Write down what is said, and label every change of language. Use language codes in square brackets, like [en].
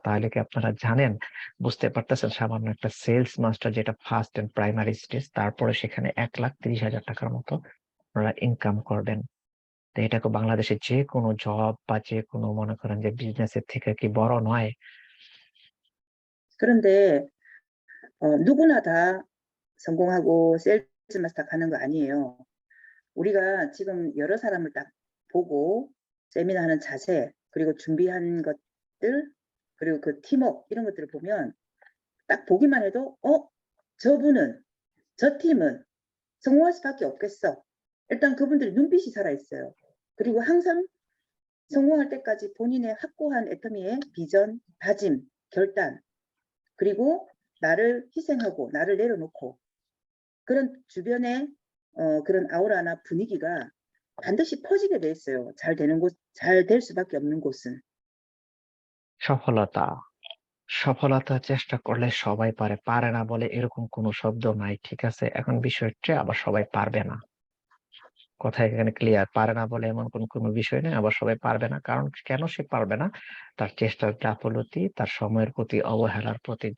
[bn] তাহলে কি আপনারা জানেন, বুঝতে পারতেছেন, সামান্য একটা সেলস মাস্টার যেটা ফার্স্ট এন্ড প্রাইমারি স্টেজ, তারপরে সেখানে 1,30,000 টাকার মতো আপনারা ইনকাম করবেন। তো এটা কি বাংলাদেশে যে কোনো জব বা যে কোনো মনে করেন যে বিজনেসের থেকে কি বড় নয়? [ko] 그런데 누구나 다 성공하고 세일즈 마스터 가는 거 아니에요. 우리가 지금 여러 사람을 딱 보고 세미나 하는 자세, 그리고 준비한 것들, 그리고 그 팀워크 이런 것들을 보면 딱 보기만 해도 저분은, 저 팀은 성공할 수밖에 없겠어. 일단 그분들의 눈빛이 살아있어요. 그리고 항상 성공할 때까지 본인의 확고한 애터미의 비전, 다짐, 결단, 그리고 나를 희생하고 나를 내려놓고 그런 주변의 그런 아우라나 분위기가 반드시 퍼지게 돼 있어요. 잘 되는 곳, 잘 될 수밖에 없는 곳은. [bn] সফলতা সফলতা চেষ্টা করলে সবাই পারে, পারে না বলে এরকম কোনো শব্দ নাই, ঠিক আছে? এখন বিষয় হচ্ছে আবার সবাই পারবে না, কথা এখানে ক্লিয়ার। পারে না বলে এমন কোনো বিষয় নেই, আবার সবাই পারবে না। কারণ কেন সে পারবে না? তার চেষ্টার গাফলতি, তার সময়ের প্রতি অবহেলার প্রতি।